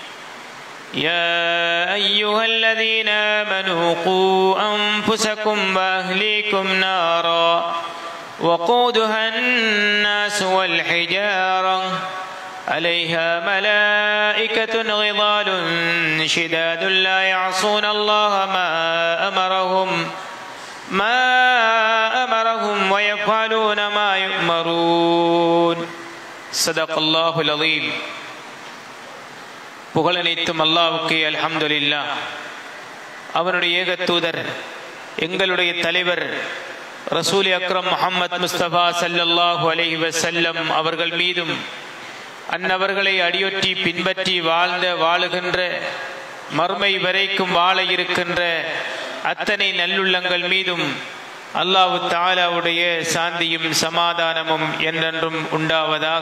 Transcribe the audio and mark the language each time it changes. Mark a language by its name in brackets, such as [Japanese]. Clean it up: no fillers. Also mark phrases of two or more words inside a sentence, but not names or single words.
[Arabic] يا أيها الذين آمنوا قوا أنفسكم وأهليكم نارا وقودها الناس والحجارة عليها ملائكة غضال شداد لا يعصون الله ما أمرهم ويفعلون ما يؤمرون. صدق الله العظيم. [Tamil] புகழனைத்தும் அல்லாஹ்வுக்கே அல்ஹம்துலில்லாஹ். அவனுடைய ஏக தூதர் எங்களுடைய தலைவர் [Arabic] رسول أكرم [Tamil] முஹம்மத் முஸ்தபா [Arabic] صلى الله عليه وسلم [Tamil] அவர்கள் மீதும் அன்னவர்களை அடியொற்றி பின்பற்றி வாழுகின்ற மறுமை வரைக்கும் வாழ இருக்கின்ற அத்தனை நல்லுள்ளங்கள் மீதும் [Arabic] الله تعالى [Tamil] சாந்தியும் சமாதானமும் என்றென்றும் உண்டாவதாக.